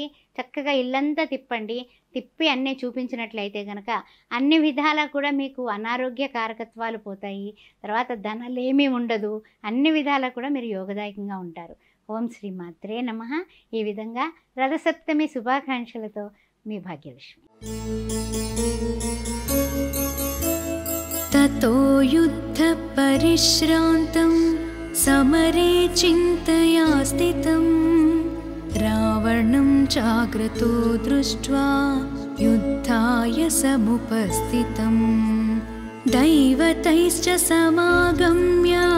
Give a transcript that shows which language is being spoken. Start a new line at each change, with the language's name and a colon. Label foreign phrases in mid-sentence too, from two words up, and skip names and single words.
Telugu: చక్కగా ఇల్లంతా తిప్పి అన్నీ చూపించినట్లయితే కనుక అన్ని విధాలా కూడా మీకు అనారోగ్య కారకత్వాలు పోతాయి. తర్వాత ధనలేమీ ఉండదు, అన్ని విధాలా కూడా మీరు యోగదాయకంగా ఉంటారు. ఓం శ్రీ మాత్రే నమః. ఈ విధంగా రథసప్తమి శుభాకాంక్షలతో మీ భాగ్యలక్ష్మి.
Sanskrit: ततो युद्ध परिश्रान्तं समरे चिन्तया स्थितं रावणं चाग्रतो दृष्ट्वा युद्धाय समुपस्थितं दैवतैश्च समागम्य